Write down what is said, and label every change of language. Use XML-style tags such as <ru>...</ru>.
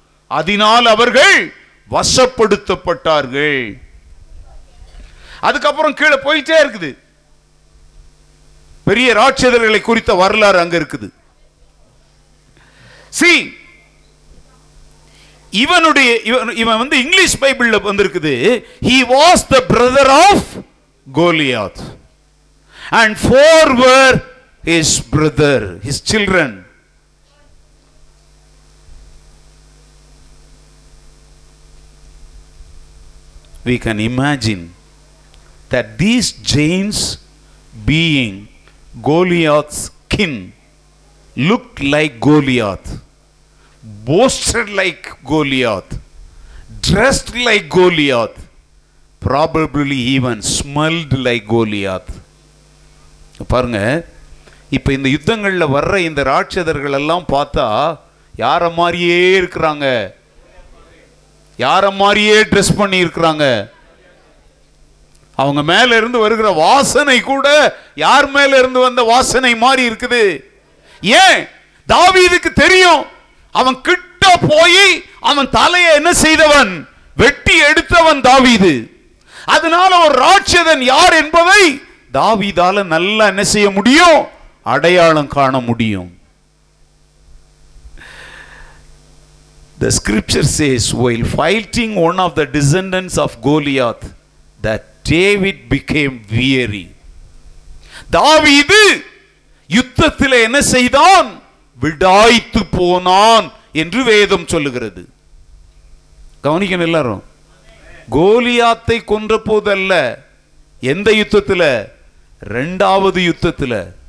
<ta>அதனால் அவர்கள் வசப்படுத்தப்பட்டார்கள். அதுக்கப்புறம் கீழே போயிட்டே இருக்குது. பெரிய ராட்சதர்களை குறித்த வரலாறு அங்க இருக்குது. இவன் வந்து இங்கிலீஷ் பைபிள்ல வந்திருக்குது.</ta> <en>He was the brother of Goliath and 4 were his brother, his children. We can imagine that these giants, being Goliath's kin, looked like Goliath, boasted like Goliath, dressed like Goliath, probably even smelled like Goliath.</en> <ta>பாருங்க, இப்ப இந்த யுத்தங்கள்ல வர்ற இந்த ராட்சதர்கள் எல்லாம் பார்த்தா யார மாதிரியே இருக்கிறாங்க, யார மாதிரியே ட்ரெஸ் பண்ணி இருக்கிறாங்க. அவங்க மேல இருந்து வருகிற வாசனை கூட யார் மேல இருந்து வந்த வாசனை மாதிரி இருக்குது. ஏன்? தாவீதுக்கு தெரியும், அவன் கிட்ட போய் அவன் தலையை என்ன செய்தவன், வெட்டி எடுத்தவன் தாவீது. அதனால ஒரு ராட்சதன் யார் என்பதை தாவீதால நல்லா என்ன செய்ய முடியும், அடையாளம் காண முடியும்.</ta> <en>The scripture says, while fighting one of the descendants of Goliath, that David became weary.</en> <ta>தாவீது யுத்தத்தில் என்ன செய்தான், விடாய்த்து போனான் என்று வேதம் சொல்லுகிறது. கவனிக்கணும் எல்லாரும். கோலியாத்தை கொன்ற போதல்ல, எந்த யுத்தத்தில், இரண்டாவது யுத்தத்தில்.</ta>